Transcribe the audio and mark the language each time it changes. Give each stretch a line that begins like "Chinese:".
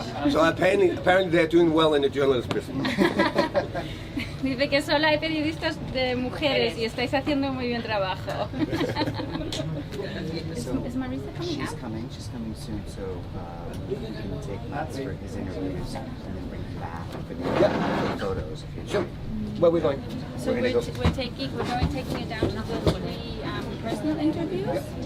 English: so apparently they're doing well in the journalist business.
Spanish: Dice que solo hay periodistas de mujeres y estáis haciendo muy bien trabajo.
English: Is Marisa coming She's up? coming soon, so you can take notes for his interviews and then bring them back for the photos if you Sure. Where are we going? So we're going taking you down to the 3 personal interviews.